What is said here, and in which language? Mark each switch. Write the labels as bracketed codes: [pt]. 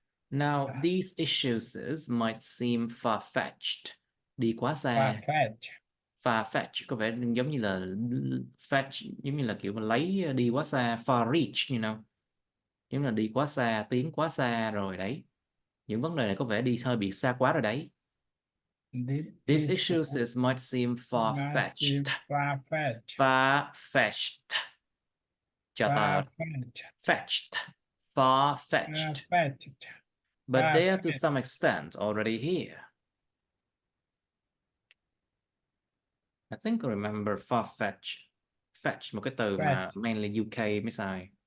[en] Now, these issues might seem far-fetched. [vi] Đi quá xa. [en] Far-fetched. [vi] Far-fetched có vẻ giống như là fetch, giống như là kiểu mà lấy đi quá xa. [en] Far reach, you know. [vi] Giống như là đi quá xa, tiến quá xa rồi đấy. Những vấn đề này có vẻ đi hơi bị xa quá rồi đấy. [en] These issues might seem far-fetched. Far-fetched. Far-fetched. [vi] Cho tờ. [en] Fetched. Far-fetched. Far-fetched. But they are to some extent already here. I think I remember far-fetched. [vi] Fetch, một cái từ mà [en] mainly UK [vi] mới xài.